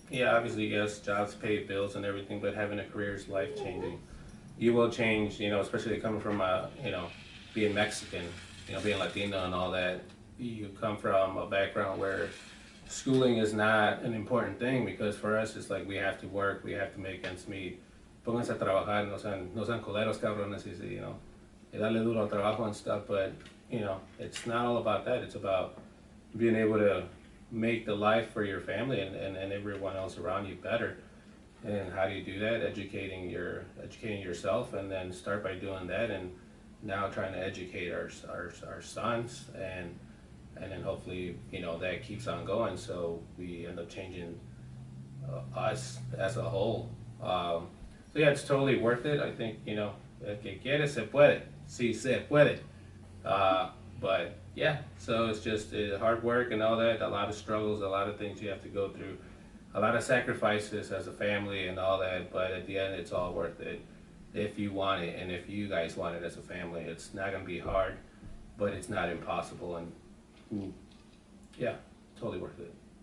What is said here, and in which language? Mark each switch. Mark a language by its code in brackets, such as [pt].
[en] Yeah, obviously, yes, jobs pay bills and everything, but having a career is life changing. You will change, especially coming from being Mexican, being Latino and all that. You come from a background where schooling is not an important thing, because for us it's like we have to work, we have to make ends meet. [es] Pónganse a trabajar, no sean coleros, cabrones, y darle duro al trabajo [en] and stuff. But it's not all about that. It's about being able to make the life for your family and everyone else around you better. And how do you do that? Educating yourself, and then start by doing that, and now trying to educate our sons, and then hopefully that keeps on going, so we end up changing us as a whole. So yeah, it's totally worth it. I think [es] el que quiere se puede, sí se puede. [en] But yeah, so it's just hard work and all that, a lot of struggles, a lot of things you have to go through, a lot of sacrifices as a family and all that, but at the end it's all worth it if you want it, and if you guys want it as a family. It's not going to be hard, but it's not impossible, and yeah, totally worth it.